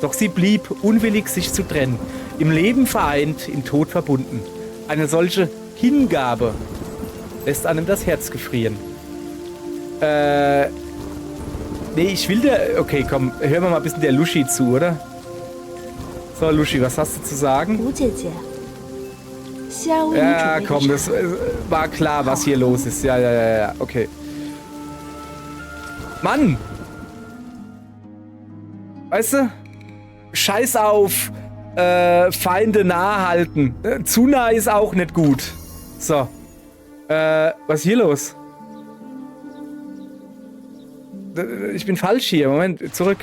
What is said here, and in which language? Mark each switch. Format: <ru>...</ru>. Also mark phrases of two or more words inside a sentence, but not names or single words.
<de>Doch sie blieb unwillig, sich zu trennen. Im Leben vereint, im Tod verbunden. Eine solche Hingabe lässt einem das Herz gefrieren. Nee, ich will der... Okay, komm, hören wir mal ein bisschen der Lushi zu, oder? So, Lushi, was hast du zu sagen?</de> <zh>吴姐姐，希儿为你</zh> <de>Ja,</de> <zh>准备</zh> <de>komm,</de> <zh>的</zh> <de>das war klar, was hier los ist. Ja, okay. Mann! Weißt du? Scheiß auf Feinde nahe halten. Zu nah ist auch nicht gut. So. Was ist hier los? Ich bin falsch hier. Moment, zurück.</de>